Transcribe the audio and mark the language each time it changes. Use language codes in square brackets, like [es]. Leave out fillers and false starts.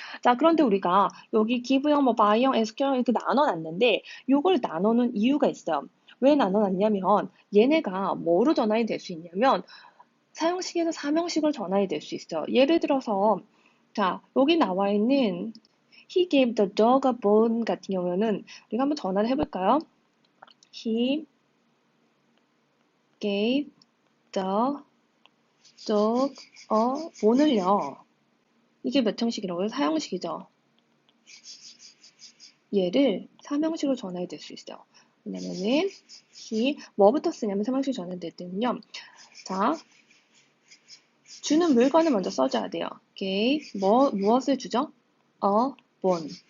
[ko] 자, 그런데 우리가 여기 기브형, 뭐 바이형, SQ형 이렇게 나눠놨는데 요걸 나누는 이유가 있어요. 왜 나눠놨냐면 얘네가 뭐로 전환이 될 수 있냐면 사형식에서 사명식으로 전환이 될 수 있어요. 예를 들어서 자, 여기 나와 있는 [en] He gave the dog a bone [ko] 같은 경우는 우리가 한번 전환을 해볼까요? [en] He gave the dog a bone을요. [ko] 이게 몇 형식이라고요? 사형식이죠. 얘를 사명식으로 전환이 될 수 있어요. 왜냐면은 he 뭐부터 쓰냐면 사명식 전환될 때는요. 자, 주는 물건을 먼저 써줘야 돼요. gave 무엇을 주죠? a bone.